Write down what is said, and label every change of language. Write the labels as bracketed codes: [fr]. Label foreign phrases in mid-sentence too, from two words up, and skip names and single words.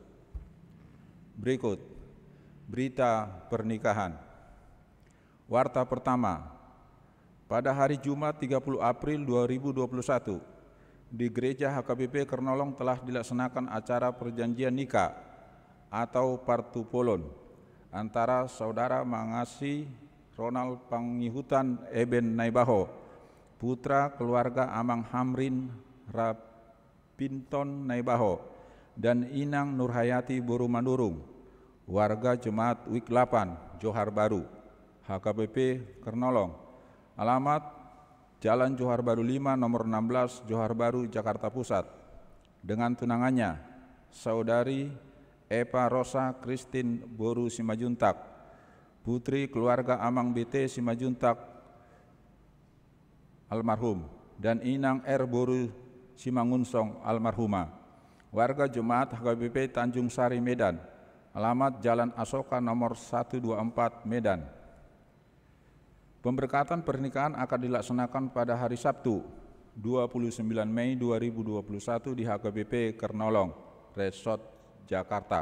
[id] Berikut, berita pernikahan. Warta pertama, pada hari Jumat 30 April 2021, di Gereja HKBP Kernolong telah dilaksanakan acara perjanjian nikah atau partupolon antara Saudara Mangasi Ronald Pangihutan Eben Naibaho, putra keluarga Amang Hamrin Rapinton Naibaho, dan Inang Nurhayati Borumandurung, warga Jemaat Week 8 Johar Baru, HKBP Kernolong. Alamat Jalan Johar Baru 5 nomor 16 Johar Baru, Jakarta Pusat. Dengan tunangannya, Saudari Eva Rosa Christine Boru Simajuntak, putri keluarga Amang BT Simajuntak almarhum, dan Inang R. Boru Simangunsong almarhumah, warga Jemaat HKBP Tanjung Sari, Medan. Alamat Jalan Asoka nomor 124 Medan. Pemberkatan pernikahan akan dilaksanakan pada hari Sabtu 29 Mei 2021 di HKBP Kernolong Resort, Jakarta.